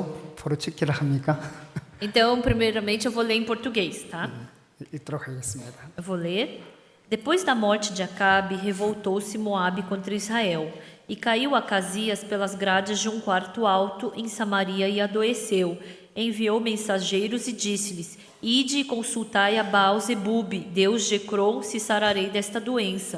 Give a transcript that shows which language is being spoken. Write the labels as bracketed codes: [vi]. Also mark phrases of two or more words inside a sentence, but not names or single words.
[ko] 포르투기를 합니까? [pt] Então, primeiramente, eu vou ler em português, tá? [ko] 읽도록 하겠습니다. [pt] Eu vou ler. Depois da morte de Acabe, revoltou-se Moabe contra Israel, e caiu Acasias pelas grades de um quarto alto em Samaria e adoeceu. Enviou mensageiros e disse-lhes: Ide e consultai a Baal-zebube, deus de Ecrom, se sararei desta doença.